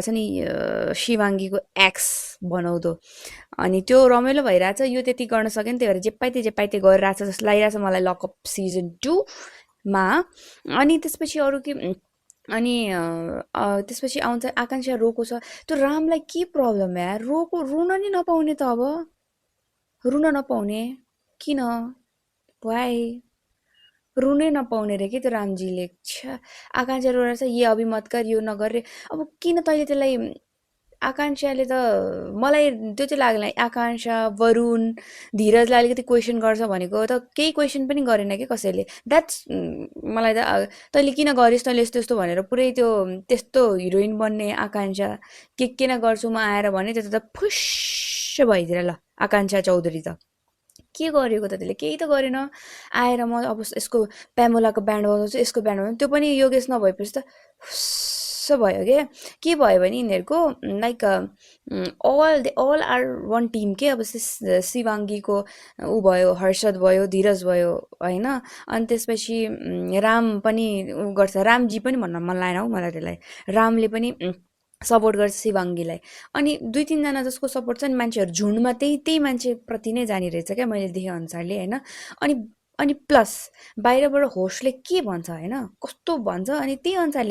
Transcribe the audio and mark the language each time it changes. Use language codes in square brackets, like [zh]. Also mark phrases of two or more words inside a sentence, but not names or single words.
[ne] छ नि शिवाङ्गीको एक्स बनाउँदो अनि त्यो रमाइलो भइरहेछ यो त्यति गर्न सकेन त्यही भएर जे पाइते गरिरहेछ जस्तो लागिरहेछ मलाई लकअप सिजन 2 मा अनि त्यसपछि अरु के अनि त्यसपछि आउँछ आकांक्षा रोको छ त्यो रामलाई के प्रब्लम यार रुन नि नपाउने त अब रुन नपाउने किन वाइ रुनै नपाउने रे के त्यो रामजीले आकांक्षा रोएर [hi] ये अभि मत कर [ne] यो नगर रे अब किन तैले त्यसलाई आकांक्षाले त मलाई त्यो चाहिँ लाग्दैन आकांक्षा वरुण धीरजलाई अलिकति क्वेशन गर्छ भनेको त केही क्वेशन पनि गरेन के कसैले द्याट्स मलाई त तैले किन गरिस् तैले यस्तो यस्तो भनेर पुरै त्यो त्यस्तो हिरोइन बन्ने आकांक्षा के न गर्छु म आएर भने त्यो त फुस भइदिएर ल आकांक्षा चौधरी त के गरेको त त्यसले केही त गरेन आएर म अब यसको प्यामोलाको ब्यान्ड बजाउँछु यसको ब्यान्ड बजाउँछु त्यो पनि योगेश नभएपछि त भयो के भयो भने यिनीहरुको लाइक [en] all are one team [ne] के अब शिवाङ्गीको उ भयो हर्षद भयो धीरज भयो हैन अनि त्यसपछि राम पनि उ गर्छ रामजी पनि भन्न मन लागेन हौ मलाई त्यसलाई रामले पनि सपोर्ट गर्छ शिवाङ्गीलाई अनि दुई तीन जना जसको सपोर्ट छ नि मान्छेहरु झुन्डमा त्यही मान्छे प्रति नै जानी रहेछ के मैले देखे अनुसारले हैन अनि प्लस बाहिरबाट होस्टले के भन्छ हैन कस्तो भन्छ अनि त्यही अनुसारले